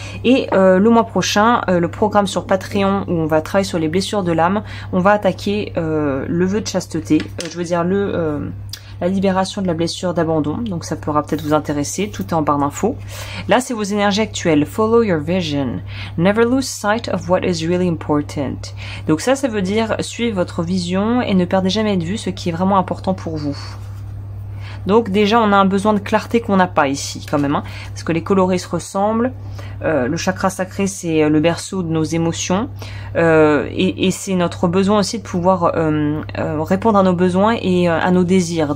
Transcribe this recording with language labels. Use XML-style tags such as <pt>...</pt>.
<fr>Et le mois prochain, le programme sur Patreon où on va travailler sur les blessures de l'âme, on va attaquer le vœu de chasteté, je veux dire la libération de la blessure d'abandon, donc ça pourra peut-être vous intéresser, tout est en barre d'infos. Là, c'est vos énergies actuelles.</fr> <en>Follow your vision. Never lose sight of what is really important.</en> <fr>Donc ça veut dire suivez votre vision et ne perdez jamais de vue ce qui est vraiment important pour vous. Donc déjà, on a un besoin de clarté qu'on n'a pas ici quand même, hein, parce que les colorés se ressemblent. Le chakra sacré, c'est le berceau de nos émotions et c'est notre besoin aussi de pouvoir répondre à nos besoins et à nos désirs.</fr>